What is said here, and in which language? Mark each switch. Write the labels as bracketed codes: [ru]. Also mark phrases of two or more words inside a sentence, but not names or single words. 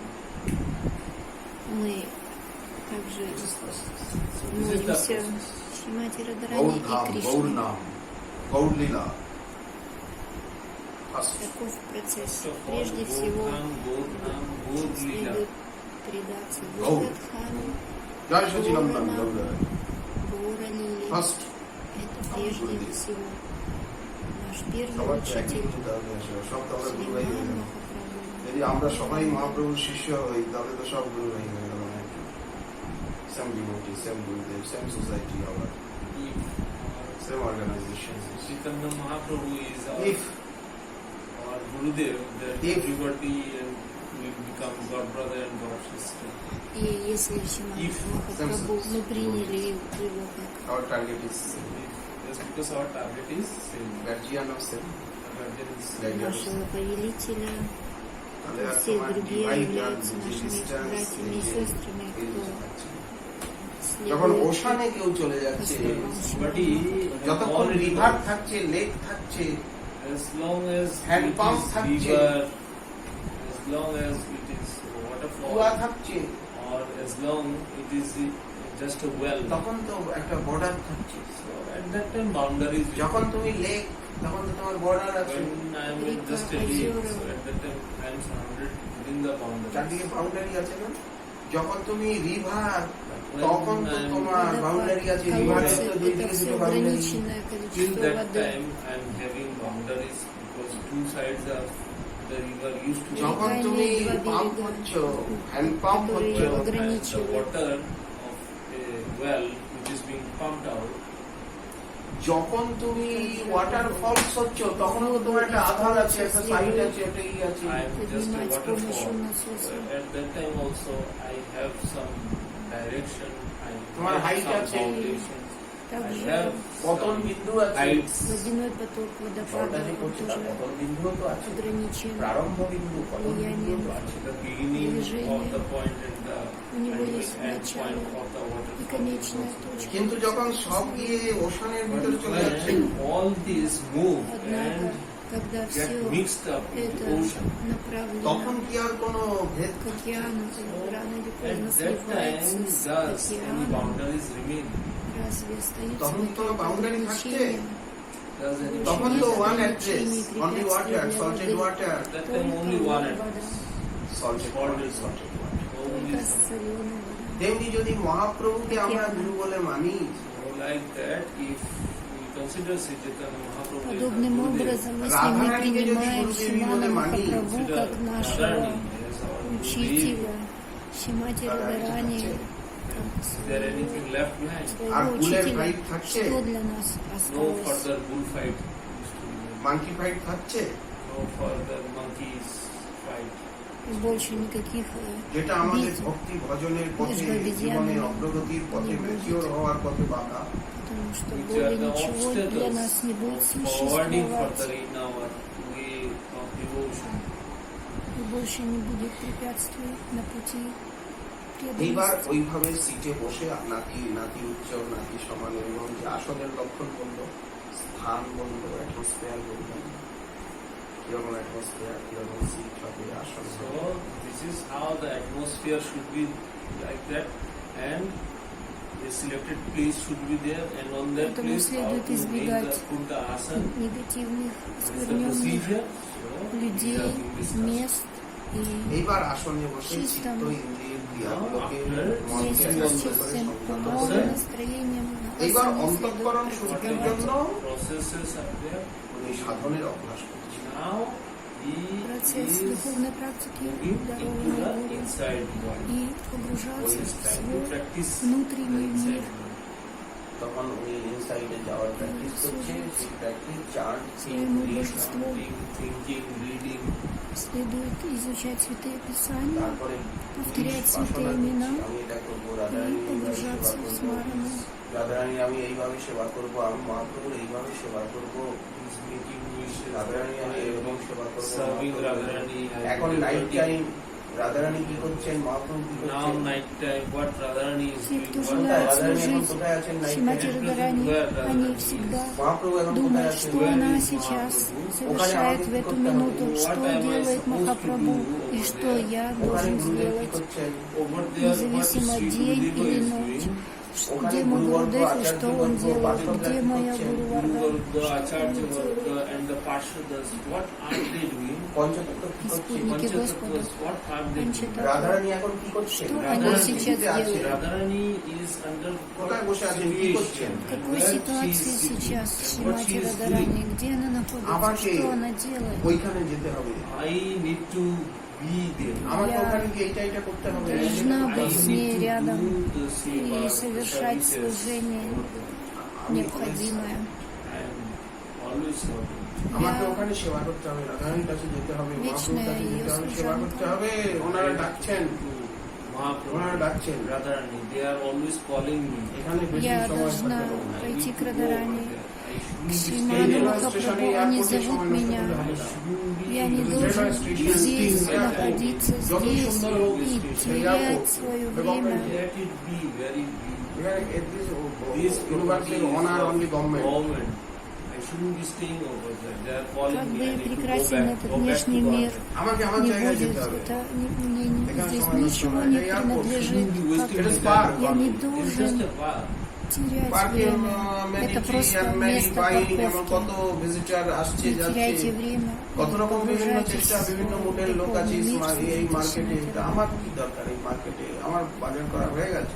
[ru] мы также [en] This is the [ru] молимся [en] process. [ru] Шримати [bn] গৌর [ru] Радхарани и [bn] ধাম, গৌর [ru] Кришне. [bn] নাম, গৌর লীলা। First. [ru] Таков процесс. [en] First of all, [ru] Прежде всего, Gaur-Nam, Gaur-Lila. следует предаться Гаур. Гаурадхану, [bn] জয় সচিনন্দন [ru] Гаура [bn] গৌর। [ru] Гаура Лили. [en] ফার্স্ট [ru] Это прежде Гаур. всего наш первый [bn] সবার একই [ru] учитель [bn] হতে হবে, সব তো আমরা গুরু ভাই হয়ে [ru] Шриман [bn] যাবো। [ru] Махапрабху. [bn] যদি আমরা সবাই মহাপ্রভুর শিষ্য হই তাহলে তো সব গুরু ভাই হয়ে গেল। [en] same devotee, same Gurudev, same society, আবার same organisation। Chaitanya Mahaprabhu is If our Gurudev, that If- everybody will become God brother and God sister. [ru] И если Шриман [en] If [ru] Махапрабху мы приняли его как [en] our target is Just because our target is same. guardian of self, Guardian is guardian of [ru] нашего повелителя, [bn] তাহলে আর [ru] все [bn] তোমার [ru] другие [bn] divide আর [ru] являются [bn] যে [ru] нашими [bn] distance, [ru] братьями и [bn] এই যে [ru] сестрами, [bn] এই [ru] кто [bn] যে আছে। যখন [ru] следует [bn] ওশানে কেউ চলে যাচ্ছে, [en] But he, [bn] যতক্ষণ রিভার থাকছে, লেক থাকছে, [en] as long as Hand it pump is [bn] থাকছে। [en] river, as long as it is [bn] কুয়া [en] waterfall, [bn] থাকছে, [en] or as long it is just a well. [bn] তখন তো একটা বর্ডার থাকছে। [en] So at that time boundaries will [bn] যখন তুমি লেক, তখন তো তোমার বর্ডার আছে, [en] when I am [ru] Rika, [en] just a lake, [ru] ozero. [en] so at that time I am surrounded within the boundaries. [bn] চারদিকে বাউন্ডারি আছে না? যখন তুমি রিভার, [en] When [bn] তখন তো [en] I am- [bn] তোমার বাউন্ডারি আছে, রিভারের [ru] колодцы, [bn] তো দুই [ru] это [bn] দিকে [ru] все [bn] দুটো বাউন্ডারি। [ru] ограниченное [en] Till [ru] количество [en] that [ru] воды. [en] time I am having boundaries because two sides of the river used to [bn] যখন তুমি পাম্প করছো, [en] hand pump [bn] করছো, [en] and the [ru] ограничивают. [en] water of a well which is being pumped out. [bn] যখন তুমি [en] water falls [bn] হচ্ছ, তখন তো তোমার একটা আধার আছে, একটা সাইড আছে, একটা ই আছে। [en] I am just a [ru] Поднимать с помощью [en] waterfall. [ru] насоса. [en] So at that time also I have some direction. I [bn] তোমার [en] have height some [bn] আছে। [en] foundations. I [ru] Также [en] have [bn] পতন [en] some [bn] বিন্দু আছে, [en] heights. [ru] водяной поток водопада [bn] জলটা যে [ru] он [bn] করছে তার [ru] тоже [bn] পতন বিন্দুও তো আছে, [ru] ограничен. [bn] প্রারম্ভ বিন্দু, পতন বিন্দুও তো আছে। [en] The beginning of the point and the [ru] У него [en] and [ru] есть [en] end point [ru] начало [en] of the [ru] и [en] waterfall. [ru] конечная точка. [bn] কিন্তু যখন সব গিয়ে ওশানের ভিতরে চলে যাচ্ছে, [en] When all these move [ru] Однако, [en] and [ru] когда [en] get [ru] все [en] mixed up in the [ru] это [en] ocean, [bn] তখন [ru] направлено [bn] কি আর কোনো ভেদ [ru] к океану, то рано или [en] at [ru] поздно [en] that [ru] сливается [en] time [ru] с [en] does any [ru] океаном. [en] boundaries remain? [ru] Разве остаются [bn] তখন তো [ru] какие-то [bn] boundary থাকছে। [ru] ограничения? [en] Does any [bn] তখন [en] boundaries [bn] তো [en] remain? one address, only water, salted water, At that time only one [ru] Только [en] address. [ru] вода, [en] salted water, salted water. Only [ru] только [en] some. [ru] соленая вода. [bn] তেমনি যদি মহাপ্রভুকে আমরা গুরু বলে মানি, [en] So like that, if we consider Sri Chaitanya Mahaprabhu as [ru] Подобным [en] our Gurudev, [ru] образом, если мы [bn] Радхараники যদি [ru] принимаем [bn] গুরুদেবী [ru] Шримана [bn] বলে মানি, [ru] Махапрабху [en] consider [ru] как нашего [en] Radharani as our Gurudev, [ru] учителя, Шримати Радхарани, [en] is there anything left behind? [bn] আর [ru] своего [bn] বুলের [ru] учителя, [bn] ফাইট থাকছে, [ru] что для нас [en] No [ru] осталось? [en] further bullfight is to be there. monkey fight [bn] থাকছে, [en] No further monkeys fight. [ru] И больше никаких [bn] যেটা আমাদের [ru] битв, [bn] ভক্তি ভজনের পথে, [ru] между обезьянами [bn] জীবনে অগ্রগতির পথে, [ru] не будет. [bn] ম্যাচিওর হওয়ার পথে বাধা। [ru] потому что [en] Which [ru] более [en] are the [ru] ничего для нас [en] obstacles [ru] не будет [en] of forwarding [ru] существовать, [en] further in our way of devotion. [ru] и больше не будет препятствий на пути [bn] এইবার [ru] преданности. [bn] ওইভাবে সিটে বসে নাতি নাতি উচ্চ নাতি সমান এবং যে আসনের লক্ষণ বললো, স্থান বললো, অ্যাটমসফিয়ার বললো, কিরকম অ্যাটমসফিয়ার, কিরকম সিট হবে, আসন হবে। [en] So this is how the atmosphere should be like that, and a selected place should be there, and on that [ru] Поэтому [en] place how [ru] следует [en] to make [ru] избегать [en] put the asana. [ru] негативных, [en] What is the [ru] скверненных [en] procedure? So [ru] людей, [en] these are being discussed. [ru] мест и [bn] এইবার আসনে বসে [en] System. [bn] চিত্ত ইন্দ্রিয় ক্রিয়াগুলোকে মনকে [ru] вместе [bn] একাগ্র [ru] с [bn] করে [ru] чистым [bn] সংযত [ru] умом, [bn] করে [ru] настроением [bn] এইবার [ru] следует [bn] অন্তঃকরণ শুদ্ধির জন্য [ru] практиковать. [en] Processes are there. [bn] উনি সাধনের অভ্যাস করছেন। [en] Now he [ru] Процесс [en] is [ru] духовной практики, [en] moving into [ru] дарования [en] the [ru] Гуру, [en] inside body. [ru] и [en] Or [ru] погружаться [en] he is [ru] в [en] trying to [ru] свой [en] practice the [ru] внутренний [en] inside [ru] мир. [en] body. [bn] তখন উনি ইনসাইডে যাওয়ার প্র্যাকটিস করছে, সেই [en] practice chart, [ru] Своему божеству [en] Thinking, reading, [ru] следует изучать святые писания, [bn] তারপরে [ru] повторять [bn] উপাসনা [ru] святые [bn] করছে। [ru] имена [bn] আমি এটা করবো, [ru] и [bn] রাধারানী এইভাবে সেবা [ru] погружаться в [bn] করবো, [ru] смарану. [bn] রাধারানী আমি এইভাবে সেবা করবো, আমি মহাপ্রভুর এইভাবে সেবা করবো, [en] is making wishes. [bn] রাধারানী আমি এরকম সেবা করবো, [en] Serving [bn] মহাপ্রভু। [en] Radharani. [bn] এখন [en] night time [bn] রাধারানী কি করছেন, মহাপ্রভু কি [en] Now [bn] করছেন, [en] night time, what Radharani is [ru] Те, кто [en] doing, [ru] желает [en] what [bn] রাধারানী এখন [ru] служить [bn] কোথায় আছেন নাইট [ru] Шримати [bn] টাইম, [ru] Радхарани, они всегда [bn] মহাপ্রভু এখন কোথায় [ru] думают, [bn] আছেন, [ru] что она сейчас совершает в эту минуту, что делает Махапрабху и что я [bn] ওখানে [ru] должен [bn] গুরুদেব কি [ru] сделать, [bn] করছেন, [en] over there, what [ru] независимо [en] Sri [ru] день [en] Gurudeva [ru] или [en] is [ru] ночь. [en] doing. [ru] Где мой Гурудев и что он делает, где моя Гуру Варга, [en] The Acharya Varga and the Parshadas, what are they doing? [bn] পঞ্চতত্ত্ব কি করছে, [ru] Спутники Господа, [en] Panchatattvas, what are they doing? [ru] Панчататтва. [bn] রাধারানী এখন কি করছেন, [ru] Что [bn] রাধারানী [ru] они сейчас [bn] স্থিতিতে আছে, [ru] делают? [en] Radharani is under [bn] কোথায় বসে আছেন, কি করছেন, [ru] В какой [en] Where [ru] ситуации [en] she is [ru] сейчас [en] sitting, what [ru] Шримати [en] she is [ru] Радхарани, [en] doing. [ru] где она [bn] আবার [ru] находится, [bn] কে? [ru] что она делает. [bn] ওইখানে যেতে হবে, [en] I need to be there. [bn] আমাকে [ru] Я [bn] ওখানে গিয়ে এইটা এটা করতে হবে, [ru] должна [en] I [ru] быть с [en] need [ru] ней [en] to [ru] рядом [en] do the seva, [ru] и совершать [en] the services. [ru] служение необходимое. [en] I'm always serving. [bn] আমাকে ওখানে সেবা করতে হবে, রাধারানীর কাছে যেতে হবে, মহাপ্রভুর কাছে যেতে হবে, সেবা করতে হবে, ওনারা ডাকছেন, [en] Mahaprabhu, [bn] ওনারা ডাকছেন, [en] Radharani, they are always calling me. [bn] এখানে বেশি [ru] Я [bn] সময় থাকতে [ru] должна [bn] হবে না। [ru] пойти к Радхарани, [en] I [ru] к [en] shouldn't be [ru] Шриману [en] staying there. [ru] Махапрабху, они зовут меня. Я не должен здесь находиться, здесь и терять свое время. [en] Let it be very big. [bn] এখানে [en] This ইউনিভার্সিটির অনার অনলি গভর্নমেন্ট, government. I shouldn't be staying over there. They are calling [ru] Как [en] me. [ru] бы [en] I need to go [ru] прекрасен [en] back, [ru] этот [en] go back to [ru] внешний мир [en] Godhead. [bn] আমাকে আমার [ru] не [bn] জায়গায় [ru] будет, [bn] যেতে হবে, [ru] это мне Экран здесь самое ничего начало. не Это я принадлежит, [en] Shouldn't be wasting [ru] как [en] It is my park. time. [ru] я не [en] It's [ru] должен [en] just a park. [ru] терять [bn] পার্কে [ru] время. Это просто место [bn] এমন কত [ru] парковки. [bn] ভিজিটার আসছে [ru] Не [bn] যাচ্ছে, [ru] теряйте время, [bn] কত রকম বিভিন্ন [ru] погружайтесь [bn] চেষ্টা, বিভিন্ন মোডেল লোক আছে [ru] в духовный мир, [bn] এই মার্কেটে, [ru] слушайте [bn] তা আমার কি দরকার এই মার্কেটে, আমার বাজার করা হয়ে গেছে,